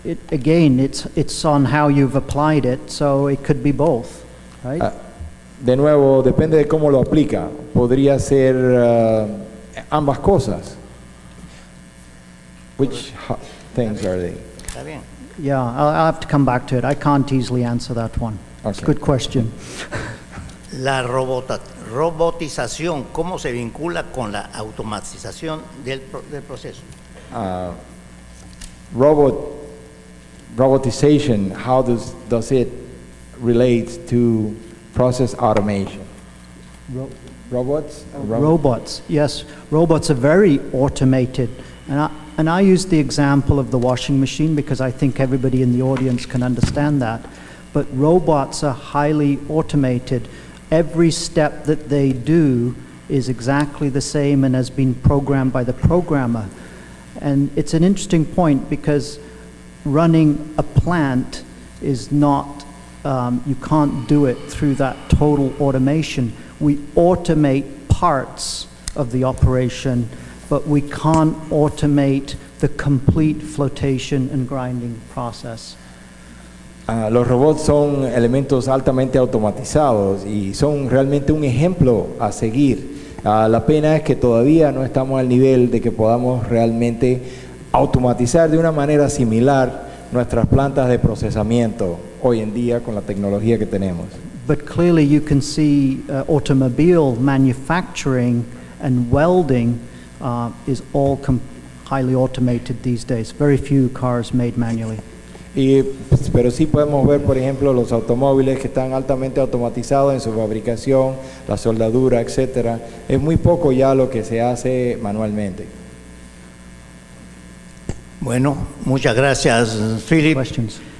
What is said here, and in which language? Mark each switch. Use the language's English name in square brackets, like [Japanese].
[English] Again, it's on how you've applied it, so it could be both, right? [Spanish] De nuevo, depende de cómo lo aplica. Podría ser ambas cosas. [English] Which things are they? [Spanish] Está bien. [English] Yeah, I'll have to come back to it. I can't easily answer that one. It's a Okay. good question. [Spanish] La robotización, ¿cómo se vincula con la automatización del proceso? [English] Robotization, how does it relate to process automation? Robots? Robots, yes. Robots are very automated. And I use the example of the washing machine because I think everybody in the audience can understand that. But robots are highly automated. Every step that they do is exactly the same and has been programmed by the programmer. And it's an interesting point because running a plant is not, you can't do it through that total automation. We automate parts of the operation, but we can't automate the complete flotation and grinding process. [Spanish] Los robots son elementos altamente automatizados y son realmente un ejemplo a seguir. La pena es que todavía no estamos al nivel de que podamos realmente automatizar de una manera similar nuestras plantas de procesamiento hoy en día con la tecnología que tenemos. [English] But clearly you can see automobile manufacturing and welding is all highly automated these days. Very few cars made manually. [Spanish] Pero sí podemos ver, por ejemplo, los automóviles que están altamente automatizados en su fabricación, la soldadura, etcétera. Es muy poco ya lo que se hace manualmente. Bueno, muchas gracias, Philip. [English] Questions?